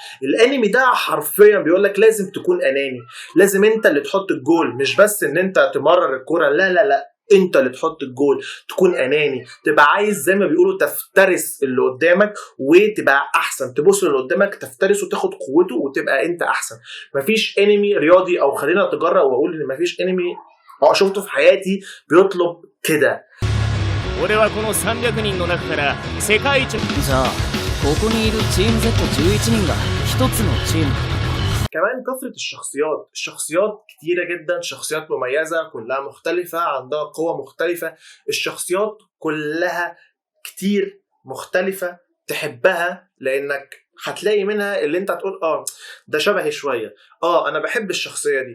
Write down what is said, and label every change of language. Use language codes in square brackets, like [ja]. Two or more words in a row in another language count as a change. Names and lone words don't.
[ar] الانمي ده حرفيا بيقول لك لازم تكون اناني، لازم انت اللي تحط الجول، مش بس ان انت تمرر الكرة، لا لا لا، انت اللي تحط الجول. تكون اناني، تبقى عايز زي ما بيقولوا تفترس اللي قدامك وتبقى احسن، تبص اللي قدامك تفترس وتاخد قوته وتبقى انت احسن. مفيش انمي رياضي، او خلينا اتجرأ واقول ان مفيش انمي شفته في حياتي بيطلب كده. [ja] 俺はこの300人の中から世界一。じゃあここにいるチーム Z11 人が一つのチーム。 [ar] كمان كثرة الشخصيات كتيرة جدا، شخصيات مميزة كلها مختلفة، عندها قوة مختلفة. الشخصيات كلها كتير مختلفة تحبها، لانك هتلاقي منها اللي انت هتقول ده شبهي شوية، انا بحب الشخصية دي.